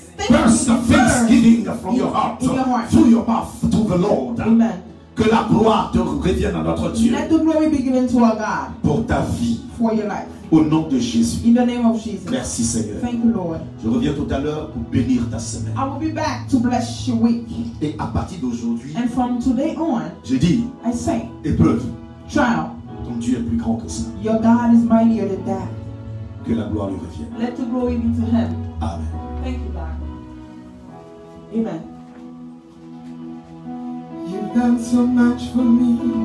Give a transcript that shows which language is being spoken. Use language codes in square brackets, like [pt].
[en] Burst of thanksgiving from your in heart, your heart. through your mouth to the Lord. Amen. [fr] Que la gloire te revienne à notre Dieu [en] Let the glory be given to our God [fr] pour ta vie. [en] for your life. [fr] Au nom de Jésus. [en] In the name of Jesus. [fr] Merci Seigneur. [en] Thank you, Lord. [fr] Je reviens tout à l'heure pour bénir ta semaine. [en] I will be back to bless your week. [fr] Et à partir d'aujourd'hui, [en] And from today on, [fr] je dis, [en] I say, [fr] épreuve, [en] trial, [fr] ton Dieu est plus grand que ça. [en] your God is mightier than that. [fr] Que la gloire lui revienne. [en] Let the glory be to him. Amen. Thank you, God. Amen. You've done so much for me,